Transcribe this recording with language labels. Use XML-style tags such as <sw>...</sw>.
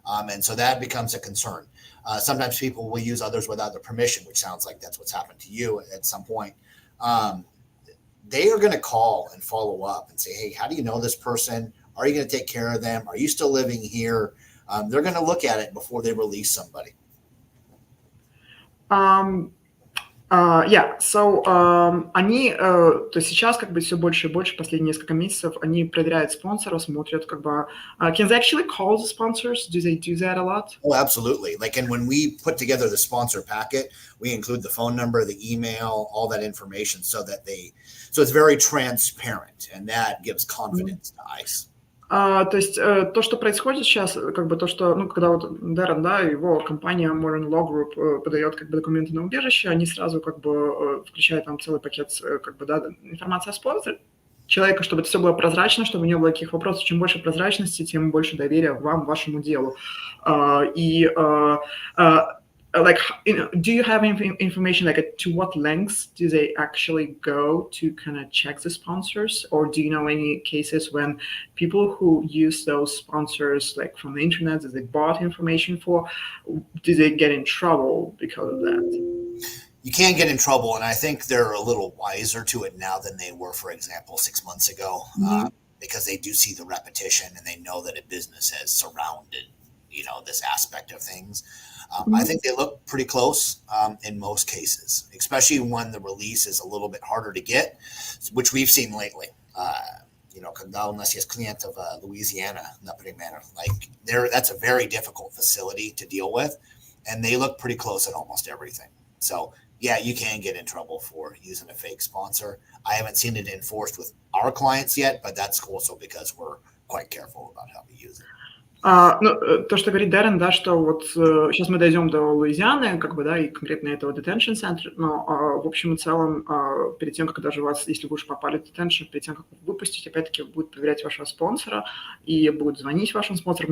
<en>And so that becomes a concern. Sometimes people will use others without their permission, which sounds like that's what's happened to you at some point. They are going to call and follow up and say, hey, how do you know this person? Are you going to take care of them? Are you still living here? They're going to look at it before they release somebody.</en> <ru>Они, то есть сейчас как бы все больше и больше, последние несколько месяцев, они проверяют спонсоров, смотрят как бы...</ru> <en>Can they actually call the sponsors? Do they do that a lot? Oh, absolutely. And when we put together the sponsor packet, we include the phone number, the email, all that information so it's very transparent, and that gives confidence to ICE.</en> <ru>То есть то, что происходит сейчас, как бы то, что, когда вот Дэрен, да, его компания Modern Law Group подает как бы документы на убежище, они сразу как бы включают там целый пакет как бы, да, информации о спонсоре человека, чтобы это все было прозрачно, чтобы не было никаких вопросов. Чем больше прозрачности, тем больше доверия вам, вашему делу.</ru> <en>Do you have information to what lengths do they actually go to kind of check the sponsors, or do you know any cases when people who use those sponsors from the internet that they bought information for, do they get in trouble because of that? You can get in trouble, and I think they're a little wiser to it now than they were, for example, 6 months ago, because they do see the repetition and they know that a business has surrounded this aspect of things. I think they look pretty close in most cases, especially when the release is a little bit harder to get, which we've seen lately.</en> <ru>Когда у нас есть клиент в Louisiana, например,</ru> <en>that's a very difficult facility to deal with, and they look pretty close at almost everything. So yeah, you can get in trouble for using a fake sponsor. I haven't seen it enforced with our clients yet, but that's also because we're quite careful about how we use it.</en> <ru>То, что говорит Дэрен, да, что вот сейчас мы дойдем до Луизианы, как бы, да, и конкретно этого детеншен центра, но в общем и целом перед тем, как даже вас, если вы уже попали в детеншен, перед тем, как выпустить, опять-таки будет проверять вашего спонсора и будет звонить вашим спонсорам.</ru>